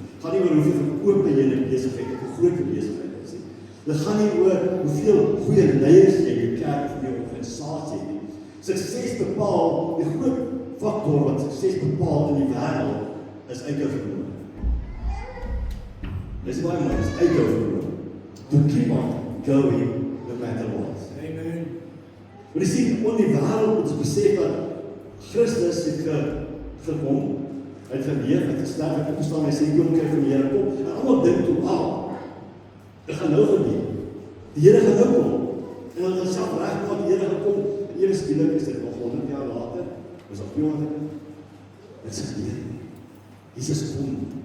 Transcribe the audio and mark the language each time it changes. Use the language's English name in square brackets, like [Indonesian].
[Afrikaans] Gaan nie oor hoeveel verkoop jy in 'n besigheid of 'n groot besigheid is nie. Dit gaan nie oor hoeveel goeie leiers jy in die kerk of jou organisasie het nie. Sukses bepaal, die groot faktor wat sukses bepaal in die wêreld is uithou vermoë. Dis baie mooi, is uithou vermoë. [English] To keep on going no matter what. [Afrikaans] Amen. Maar jy sien, in die wêreld moet ons besef dat Christus het gekom, hy het geleef, hy het gesterf, hy het opgestaan, hy sê die koninkryk van die Here kom, en almal dink toe, dit gaan nou gebeur. Die Here gaan nou kom. En dan self regmaak, die Here gaan kom, en ewe skielik is dit nog 100 jaar later, is al 200, dit is gebeur. Jesus kom.